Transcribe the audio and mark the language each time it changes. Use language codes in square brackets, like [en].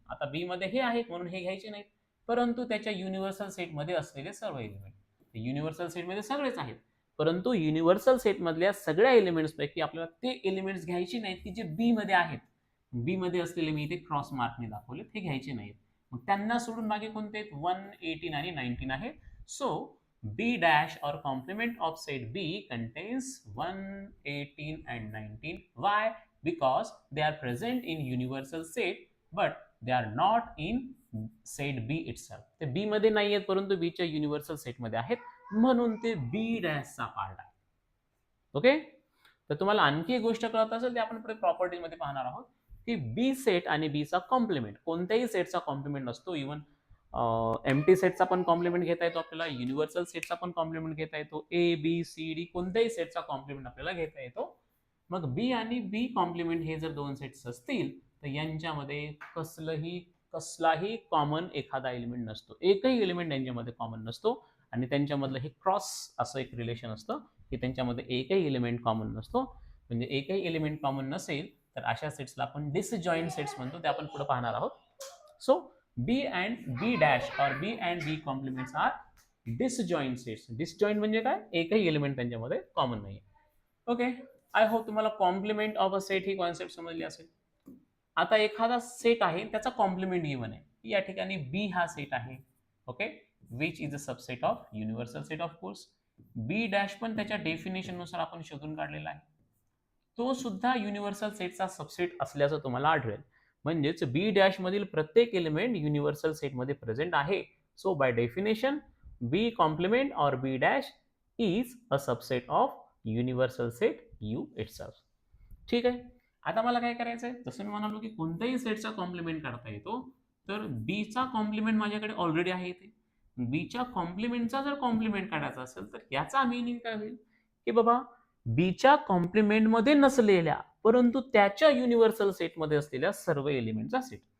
[mr] आता बी मध्ये हे आहेत म्हणून हे घ्यायचे नाहीत, परंतु त्याच्या युनिव्हर्सल सेट मध्ये असलेले सर्व एलिमेंट, युनिव्हर्सल सेट मध्ये सगळेच आहेत, परंतु युनिव्हर्सल सेट मधल्या सगळ्या एलिमेंट्स पैकी आपल्याला ते एलिमेंट्स घ्यायचे नाहीत की जे बी मध्ये आहेत. बी मध्ये असलेले मी इथे क्रॉस मार्कने दाखवले, ते घ्यायचे नाहीत. मग त्यांना सोडून बाकी कोणते आहेत? 1, 18 आणि 19 आहे. [en] So B dash or complement of set B contains 1, 18 and 19. Why? Because they are present in universal set but they are not in set B itself. [mr] ते बी मध्ये नाही आहेत परंतु बी च्या युनिव्हर्सल सेट मध्ये आहेत, म्हणून ते बी डॅशचा पार्ट आहे. ओके? तर तुम्हाला आणखी एक गोष्ट कळत असेल ते आपण पुढे प्रॉपर्टी मध्ये पाहणार आहोत की बी सेट आणि बी चा कॉम्प्लिमेंट, कोणत्याही सेटचा कॉम्प्लिमेंट नसतो. इव्हन एम्प्टी सेटचा पण कॉम्प्लिमेंट घेता येतो आपल्याला, युनिव्हर्सल सेटचा पण कॉम्प्लिमेंट घेता येतो, ए बी सी डी कोणत्याही सेटचा कॉम्प्लिमेंट आपल्याला घेता येतो. मग बी आणि बी कॉम्प्लिमेंट हे जर दोन सेट्स असतील तर यांच्यामध्ये कसलाही कॉमन एखादा एलिमेंट नसतो, एकही एलिमेंट यांच्यामध्ये कॉमन नसतो. आणि त्यांच्यामधलं हे क्रॉस असं एक रिलेशन असतं की त्यांच्यामध्ये एकही एलिमेंट कॉमन नसतो. म्हणजे एकही एलिमेंट कॉमन नसेल तर अशा सेट्सला आपण डिसजॉईंट सेट्स म्हणतो, ते आपण पुढे पाहणार आहोत. [en] So B and B dash or B and B complements are disjoint sets. [mr] Disjoint म्हणजे काय? एकही एलिमेंट त्यांच्यामध्ये कॉमन नाही. ओके, [en] I hope [mr] तुम्हाला complement of a set he concept समजली असेल. आता एखादा सेट आहे त्याचा कॉम्प्लिमेंट गिवन आहे, या ठिकाणी बी हा सेट आहे. Okay, [en] Which is a subset of universal set of course. [mr] B dash पण त्याच्या डेफिनेशन नुसार आपण शोधून काढलेला आहे, तो सुद्धा युनिव्हर्सल सेटचा सबसेट असल्याचं तुम्हाला आढळेल. म्हणजेच बी डॅश मधील प्रत्येक एलिमेंट युनिव्हर्सल सेटमध्ये प्रेझेंट आहे. [en] So by definition B complement or B dash is a subset of universal set U itself. [mr] ठीक आहे. आता मला काय करायचंय, जसं मी म्हणालो की कोणत्याही सेटचा कॉम्प्लिमेंट काढता येतो, तर बी चा कॉम्प्लिमेंट माझ्याकडे ऑलरेडी आहे इथे. बीच्या कॉम्प्लिमेंटचा जर कॉम्प्लिमेंट काढायचा असेल तर याचा मिनिंग काय होईल की बाबा बीच्या कॉम्प्लिमेंट मध्ये नसलेल्या परंतु त्याच्या युनिव्हर्सल सेटमध्ये असलेल्या सर्व एलिमेंटचा सेट.